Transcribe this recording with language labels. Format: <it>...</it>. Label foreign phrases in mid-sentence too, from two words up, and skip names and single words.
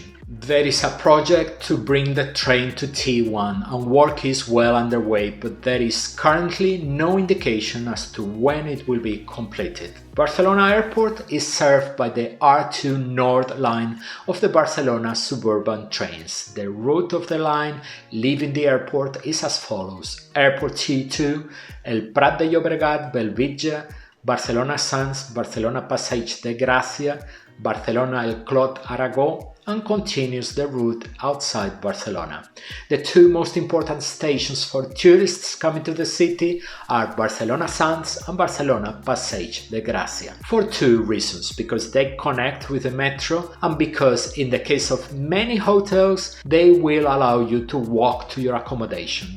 <en>There is a project to bring the train to T1 and work is well underway, but there is currently no indication as to when it will be completed. Barcelona Airport is served by the R2 North line of the Barcelona suburban trains. The route of the line leaving the airport is as follows: Airport T2, El Prat de Llobregat, Bellvitge, Barcelona Sants, Barcelona Passeig de Gràcia, Barcelona El Clot Aragó, and continues the route outside Barcelona. The two most important stations for tourists coming to the city are Barcelona Sants and Barcelona Passeig de Gràcia, for two reasons: because they connect with the metro and because in the case of many hotels they will allow you to walk to your accommodation.</en>